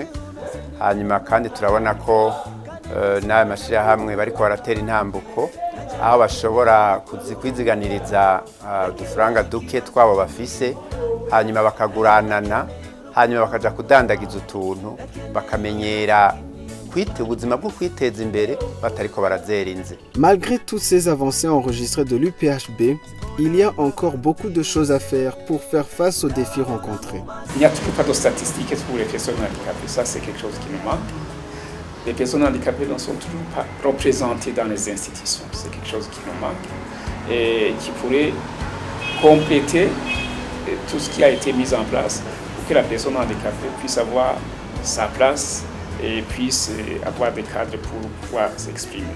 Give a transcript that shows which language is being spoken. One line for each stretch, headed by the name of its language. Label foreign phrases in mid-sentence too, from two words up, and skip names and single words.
Rundi: Hanyuma kandi turabona ko n'aya mashirahamwe bariko baratera intambuko aho bashobora kwiziganiriza udufaranga duke twabo bafise, hanyuma bakaguranana, hanyuma bakaja kudandagiza utuntu, bakamenyera ubuzima bwo kwiteza imbere batariko barazerinze.
French: Malgré toutes ces avancées enregistrées de l'UPHB, il y a encore beaucoup de choses à faire pour faire face aux défis rencontrés. Il n'y a toujours pas de statistiques pour les personnes handicapées, ça c'est quelque chose qui nous manque. Les personnes handicapées ne sont toujours pas représentées dans les institutions, c'est quelque chose qui nous manque et qui pourrait compléter tout ce qui a été mis en place pour que la personne handicapée puisse avoir sa place et puisse avoir des cadres pour pouvoir s'exprimer.